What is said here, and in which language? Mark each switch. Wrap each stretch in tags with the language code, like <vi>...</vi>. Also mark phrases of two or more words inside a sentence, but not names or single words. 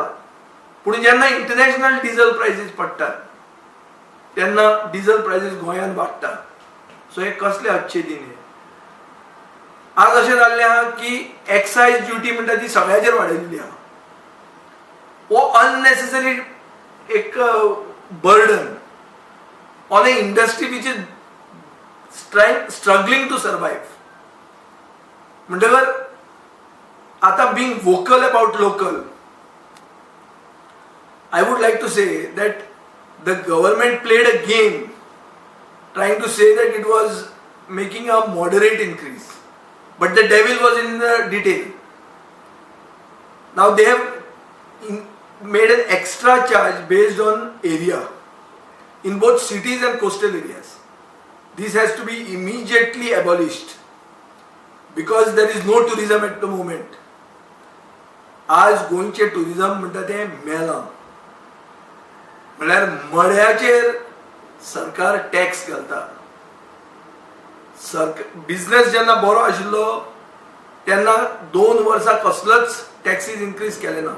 <kok>पूण जेन्ना</kok> <en>international diesel prices</en> <kok>पडटात तेन्ना</kok> <en>diesel prices</en> <kok>गोंयांत वाडटा. सो हे कसले</kok> <hi>अच्छे दिन</hi> <kok>हे. आज अशें जाल्लें आहा की</kok> <en>excise duty</en> <kok>म्हणटा ती सगळ्याचेर वाडयल्ली आहा.</kok> <en>वो unnecessary एक burden on a industry which is struggling to survive.</en> <kok>म्हणटकर आता</kok> <en>being vocal about local, I would like to say that the government played a game trying to say that it was making a moderate increase, but the devil was in the detail. Now they have made an extra charge based on area in both cities and coastal areas. This has to be immediately abolished because there is no tourism at the moment.</en> <kok>आज गोंयचे टुरिझम म्हणटा ते मेला. म्हळ्यार मड्याचेर सरकार टॅक्स घालता. बिझनेस जेन्ना बरो आशिल्लो तेन्ना 2 वर्सां कसलोच</kok> <en>taxes increase</en> <kok>केले ना.</kok>